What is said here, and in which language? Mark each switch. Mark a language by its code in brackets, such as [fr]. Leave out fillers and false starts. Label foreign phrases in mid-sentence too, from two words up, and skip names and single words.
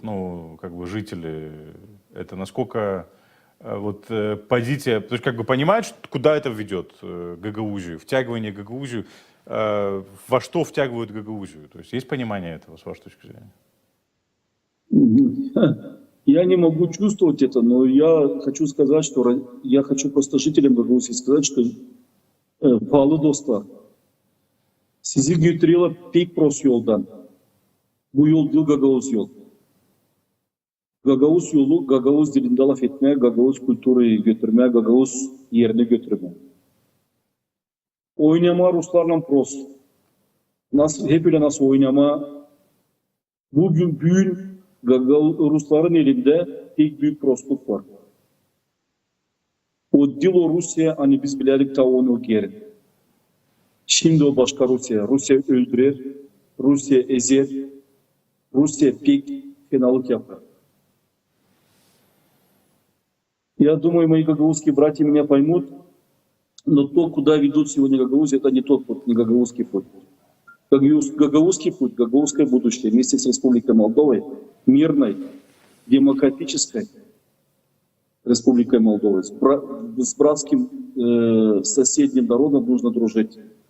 [ru] Ну, как бы жители, это насколько позиция, то есть как бы понимают, куда это ведет Гагаузию, втягивание Гагаузию, во что втягивают Гагаузию? То есть есть понимание этого, с вашей точки зрения? Я не могу чувствовать это, но я хочу сказать, что я хочу просто жителям Гагаузии сказать, что [gag] pahalı dostlar, sizi götürüyorlar pek pros yoldan. Bu yol değil Gagavuz yol. Gagavuz yolu, Gagavuz dilinde laf etmeye, Gagavuz kültürü götürmeye, Gagavuz yerine götürmeye. Oynama Ruslarla pros. Nasıl, hep öyle nasıl oynama. Bugün Rusların elinde tek büyük prosluk var. O dil o Rusya, hani biz bilerik ta onu yerin. Şimdi o başka Rusya. Rusya öldürür, Rusya ezer, Rusya pek fenalık yapar. [ru] Я думаю, мои гагаузские братья меня поймут, но то, куда ведут сегодня Гагаузия, это не тот путь, не гагаузский путь. Гагаузский путь, гагаузское будущее вместе с Республикой Молдовой, мирной, демократической Республикой Молдовы, с братским соседним народом нужно дружить.